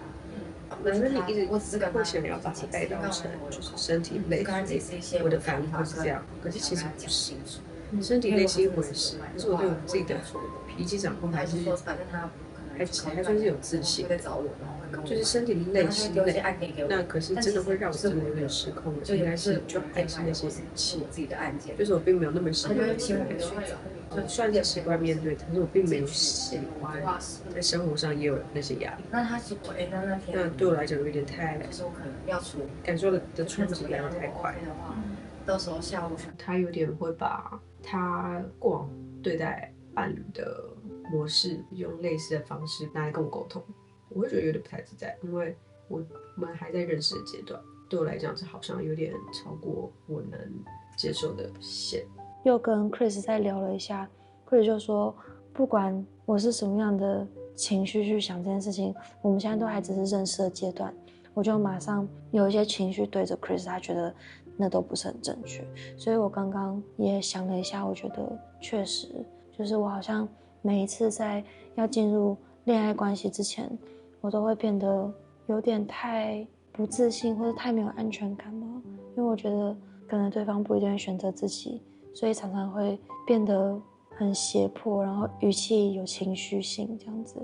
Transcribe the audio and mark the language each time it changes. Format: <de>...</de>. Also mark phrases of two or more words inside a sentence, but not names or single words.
<zh>反正你一直會想要把它帶到成就是身體累，我的反應會是這樣，可是其實不是。身體累是一回事，可是我對我自己的脾氣掌控還算是有自信，就是身體累是累，那可是真的會讓我真的有點失控的，應該是就還是那些語氣，就是我並沒有那麼習慣雖然是習慣面對，但是我並沒有喜歡在生活上也有那些壓力。那對我來講有點太感受的衝擊來得太快。到時候下午他有點會把他過往對待伴侶的模式用類似的方式拿來跟我溝通，我會覺得有點不太自在，因為我們還在認識的階段，對我來講是好像有點超過我能接受的線。又跟 Chris 再聊了一下 ，Chris 就說，不管我是什麼樣的情緒去想這件事情，我們現在都還只是認識的階段。我就馬上有一些情緒對着 Chris， 他覺得那都不是很正確，所以我剛剛也想了一下，我覺得確實就是我好像每一次在要進入戀愛關係之前，我都會變得有點太不自信或者太沒有安全感了，因為我覺得可能對方不一定會選擇自己。所以常常會變得很脅迫，然後語氣有情緒性這樣子。</zh>